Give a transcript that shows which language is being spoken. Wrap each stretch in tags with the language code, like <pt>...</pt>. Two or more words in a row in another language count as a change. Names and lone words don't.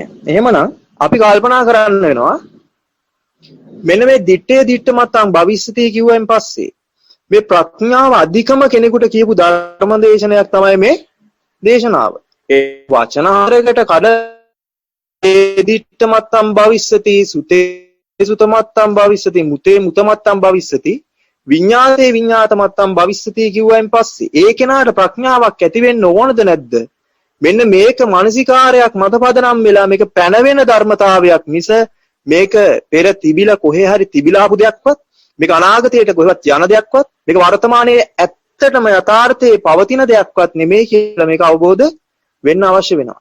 <si>එහෙමනම් අපි කල්පනා කරන්න වෙනවා මෙන්න මේ</si> <pi>දිත්තේ දිත්තමත්තම් භවිස්සති</pi> <si>කිව්වෙන් පස්සේ මේ ප්‍රඥාව අධිකම කෙනෙකුට කියපු ධර්ම දේශනයක් තමයි මේ දේශනාව. ඒ වචන හරකට කඩ</si> <pi>දිත්තමත්තම් භවිස්සති, සුතේ සුතමත්තම් භවිස්සති, මුතේ මුතමත්තම් භවිස්සති, විඤ්ඤාතේ විඤ්ඤාතමත්තම් භවිස්සති</pi> <si>කිව්වයින් පස්සේ ඒ කෙනාට ප්‍රඥාවක් ඇති වෙන්න ඕනද නැද්ද? මෙන්න මේක මානසිකාරයක් මත පදනම් වෙලා මේක පැනවෙන ධර්මතාවයක් මිස මේක පෙර තිබිලා කොහේ හරි තිබිලා ආපු දෙයක්වත් මේක අනාගතයට කොහෙවත් යන දෙයක්වත් මේක වර්තමානයේ ඇත්තටම යථාර්ථයේ පවතින දෙයක්වත් නෙමෙයි කියලා මේක අවබෝධ වෙන්න අවශ්‍ය වෙනවා.</si>